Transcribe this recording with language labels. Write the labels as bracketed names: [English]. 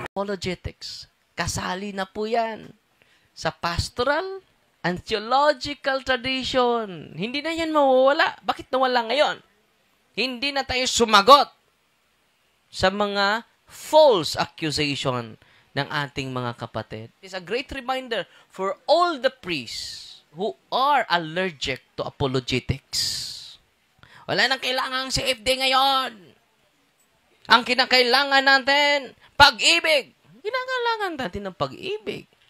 [Filipino] Apologetics. Kasali na po yan sa [English] pastoral and theological tradition. [Filipino] Hindi na yan mawawala. Bakit nawala ngayon? Hindi na tayo sumagot sa mga false accusation ng ating mga kapatid. [English] It's a great reminder for all the priests who are allergic to apologetics. [Filipino] Wala nang kailangang CFD ngayon. Ang kinakailangan natin, pag-ibig. Kinakailangan natin ng pag-ibig.